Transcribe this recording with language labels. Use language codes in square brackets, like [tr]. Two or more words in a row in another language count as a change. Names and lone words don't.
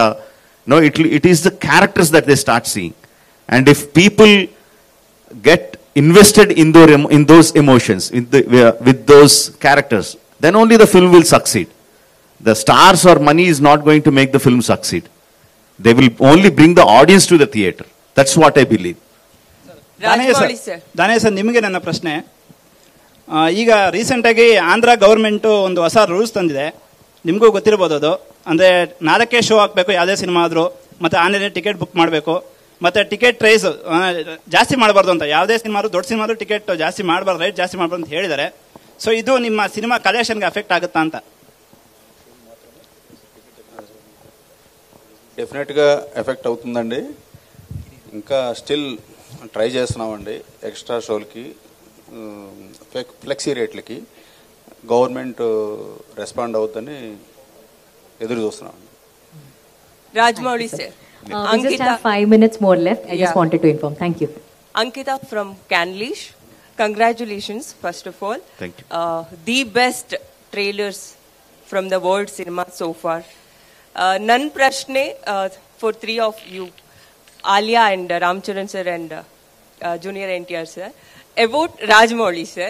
[en] No, it is the characters that they start seeing. And if people get invested in those emotions, with those characters, then only the film will succeed. The stars or money is not going to make the film succeed. They will only bring the audience to the theater. That's what I believe. [kn] ದಾನೇಶ್ ಸರ್, ನಿಮಗೆ ನನ್ನ ಪ್ರಶ್ನೆ. ಈಗ ರೀಸೆಂಟಾಗಿ ಆಂಧ್ರ ಗೌರ್ಮೆಂಟು ಒಂದು ಹೊಸ ರೂಲ್ಸ್ ತಂದಿದೆ, ನಿಮಗೂ ಗೊತ್ತಿರ್ಬೋದು. ಅದು ಅಂದರೆ 4 ಶೋ ಹಾಕಬೇಕು ಯಾವುದೇ ಸಿನಿಮಾ ಆದರೂ, ಮತ್ತು [en] online ticket book [kn] ಮಾಡಬೇಕು, ಮತ್ತು [en] ticket price [kn] ಜಾಸ್ತಿ ಮಾಡಬಾರ್ದು ಅಂತ. ಯಾವುದೇ ಸಿನಿಮಾ, ದೊಡ್ಡ [en] cinema ticket [kn] ಜಾಸ್ತಿ ಮಾಡಬಾರ್ದು, ರೇಟ್ ಜಾಸ್ತಿ ಮಾಡಬಾರ್ದು ಅಂತ ಹೇಳಿದ್ದಾರೆ. ಸೊ ಇದು ನಿಮ್ಮ [en] cinema collection affect [kn] ಆಗುತ್ತಾ ಅಂತ? [en] definitely effect [te] అవుతుందండి. ఇంకా [en] still try [te] చేస్తున్నామండి. [en] extra shows, flexi rates government respond [te] అవుతుందని ఎదురు చూస్తున్నామండి. [en] Rajmouli sir. We just have 5 minutes more left. I just wanted to inform. Thank you. Ankita from Canlish. Congratulations, first of all. Thank you. The best trailers from the world cinema so far. [kn] ನನ್ ಪ್ರಶ್ನೆ [en] for 3 of you, Alia and Ram Charan sir and Junior NTR sir, about Rajmouli sir.